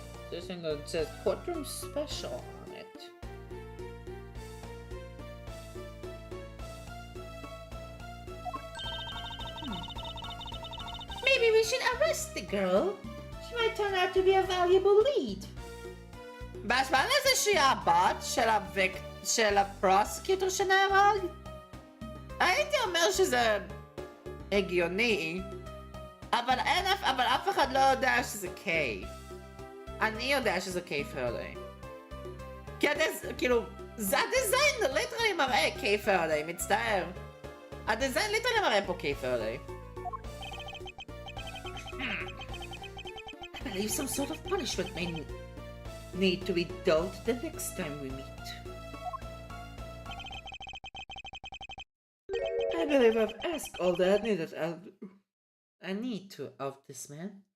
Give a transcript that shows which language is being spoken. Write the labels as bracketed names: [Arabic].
[English] This thing says courtroom special on it. Maybe we should arrest the girl. She might turn out to be a valuable lead. [Hebrew] בזמן הזה שהיא הבת של הפרוסקיוטור שנהרג? הייתי אומר שזה הגיוני, אבל אף אחד לא יודע שזה קיי. אני יודע שזה קיי פרדיי. כאילו, זה הדיזיין ליטרלי מראה קיי פרדיי, מצטער. הדיזיין ליטרלי מראה פה קיי פרדיי. [English] I believe some sort of punishment may need to be dealt the next time we meet. I believe I've asked all that I need to of this man.